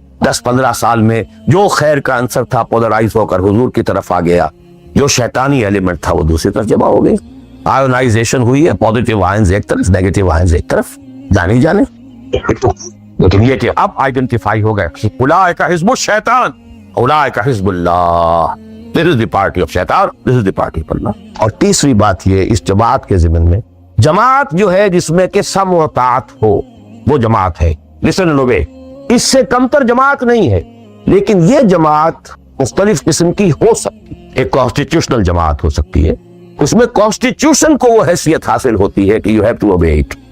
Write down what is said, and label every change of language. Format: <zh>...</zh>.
<ur>10-15 سال میں جو خیر کا عنصر تھا پولرائز ہو کر حضور کی طرف آ گیا, جو شیطانی ایلیمنٹ تھا وہ دوسری طرف جمع ہو گئی. آئونائزیشن ہوئی ہے,</ur> <en>positive ions</en> <ur>ایک طرف,</ur> <en>negative ions</en> <ur>ایک طرف, جانے جانے. لیکن یہ کہ اب آئیڈینٹیفائی ہو گئے,</ur> <ar>اولئک حزب الشیطان, اولئک حزب اللہ.</ar> <en>This is the party of شیطان, this is the party of اللہ.</en> <ur>اور تیسری بات یہ اس جماعت کے ضمن میں, جماعت جو ہے جس میں کہ سم و طاعت ہو وہ جماعت ہے.</ur> <en>Listen and obey.</en> <ur>اس سے کمتر جماعت نہیں ہے. لیکن یہ جماعت مختلف قسم کی ہو سکتی ہے. ایک کانسٹیٹیوشنل جماعت ہو سکتی ہے, اس میں کانسٹیٹیوشن کو وہ حیثیت حاصل ہوتی ہے کہ</ur> <en>You have to obey it.</en>